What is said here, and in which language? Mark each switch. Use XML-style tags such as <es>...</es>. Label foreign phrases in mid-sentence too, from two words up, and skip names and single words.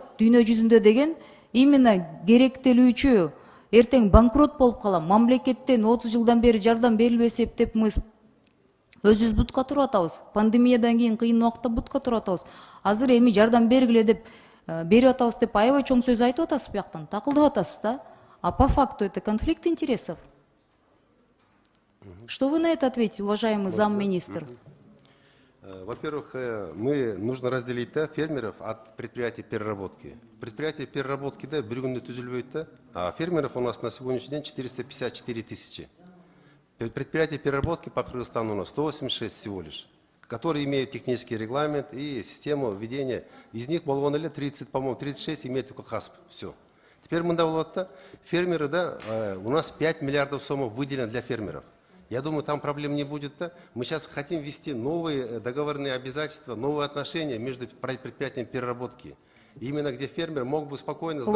<ky>Дүйнө жүзүндө деген именно керектелүүчү, эртең банкрот болуп калам, мамлекеттен 30 жылдан бери жардам берилбесе деп мы өзүбүз бутка туруп атабыз. Пандемиядан кийин кыйын убакта бутка туруп атабыз. Азыр эми жардам бергиле деп берип атабыз деп аябай чоң сөз айтып атасыз бияктан, такылдап атасыз да.</ky> <ru>А по факту это конфликт интересов. Что вы на это ответите, уважаемый замминистр? Во-первых, нужно разделить фермеров от предприятий переработки. Предприятия переработки</ru> <ky>бир күндө түзүлбөйт,</ky> <ru>а фермеров у нас на сегодняшний день 454 тысячи. Предприятия переработки по Кыргызстану у нас 186 всего лишь, которые имеют технический регламент и систему введения. Из них</ru> <ky>болгон эле</ky> <ru>30, по-моему, 36 имеют только ХАСП. Все. Теперь мы фермеры, у нас 5 миллиардов сомов выделено для фермеров. Я думаю, там проблем не будет. Мы сейчас хотим ввести новые договорные обязательства, новые отношения между предприятиями переработки. Именно где фермер мог бы спокойно знать...</ru>